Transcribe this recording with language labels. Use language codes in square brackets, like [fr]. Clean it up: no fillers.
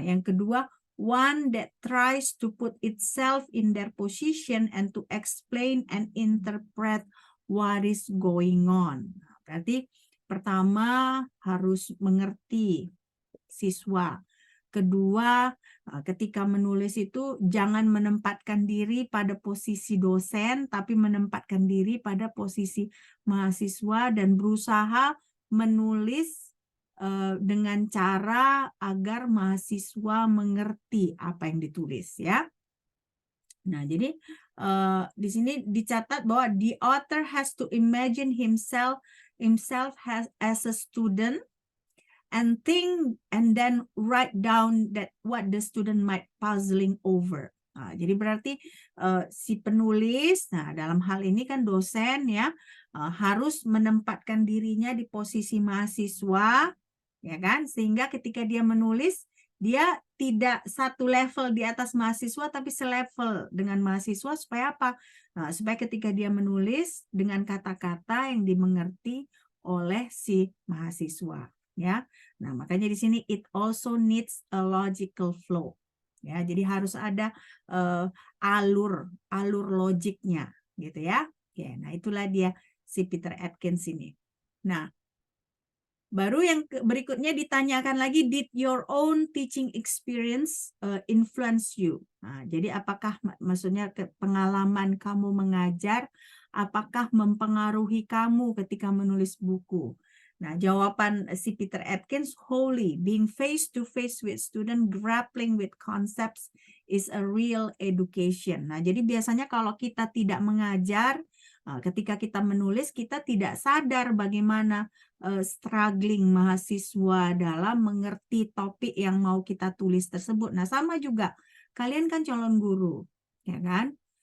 [id] Yang kedua, [en] one that tries to put itself in their position and to explain and interpret what is going on. [id] Berarti pertama harus mengerti siswa. Kedua, ketika menulis itu jangan menempatkan diri pada posisi dosen, tapi menempatkan diri pada posisi mahasiswa dan berusaha menulis dengan cara agar mahasiswa mengerti apa yang ditulis, ya. Nah, jadi di sini dicatat bahwa [en] the author has to imagine himself as a student and think and then write down that what the student might puzzling over. [id] Nah, jadi berarti si penulis, nah dalam hal ini kan dosen ya, harus menempatkan dirinya di posisi mahasiswa, ya kan, sehingga ketika dia menulis dia tidak satu level di atas mahasiswa tapi selevel dengan mahasiswa supaya apa? Nah, supaya ketika dia menulis dengan kata-kata yang dimengerti oleh si mahasiswa, ya. Nah, makanya di sini [en] it also needs a logical flow. [id] Ya, jadi harus ada alur logiknya gitu ya. Oke, nah itulah dia si Peter Atkins ini. Nah, baru yang berikutnya ditanyakan lagi, [en] did your own teaching experience influence you? [id] Nah, jadi apakah maksudnya pengalaman kamu mengajar apakah mempengaruhi kamu ketika menulis buku? Nah, jawaban si [en] Peter Atkins, wholly, being face to face with student grappling with concepts is a real education. [id] Nah, jadi biasanya kalau kita tidak mengajar, ketika kita menulis kita tidak sadar bagaimana struggling mahasiswa dalam mengerti topik yang mau kita tulis tersebut. Nah, sama juga kalian kan calon guru, ya kan?